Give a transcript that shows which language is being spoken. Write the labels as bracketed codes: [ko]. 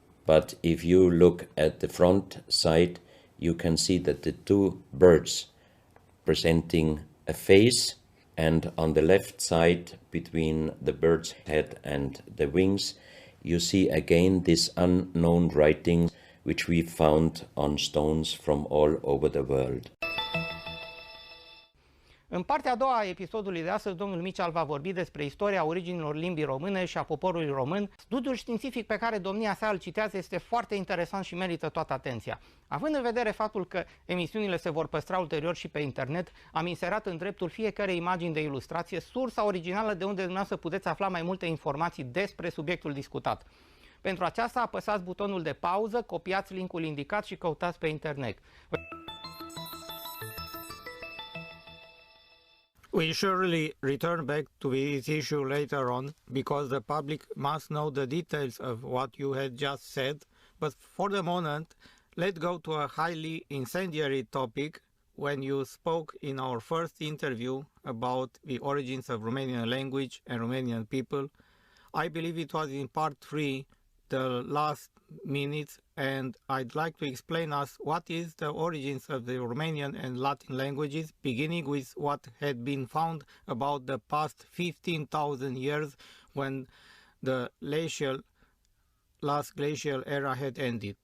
[en] But if you look at the front side, you can see that the two birds presenting a face, and on the left side, between the bird's head and the wings, you see again this unknown writing which we found on stones from all over the world. [ro] În partea a doua a episodului de astăzi, domnul Michal va vorbi despre istoria originilor limbii române și a poporului român. Studiul științific pe care domnia sa îl citează este foarte interesant și merită toată atenția. Având în vedere faptul că emisiunile se vor păstra ulterior și pe internet, am inserat în dreptul fiecărei imagini de ilustrație sursa originală de unde dumneavoastră puteți afla mai multe informații despre subiectul discutat. Pentru aceasta apăsați butonul de pauză, copiați linkul indicat și căutați pe internet. [en] We surely return back to this issue later on, because the public must know the details of what you had just said. But for the moment, let's go to a highly incendiary topic. When you spoke in our first interview about the origins of Romanian language and Romanian people, I believe it was in part 3, the last minutes, and I'd like to explain us what is the origins of the Romanian and Latin languages, beginning with what had been found about the past 15,000 years when the last glacial era had ended.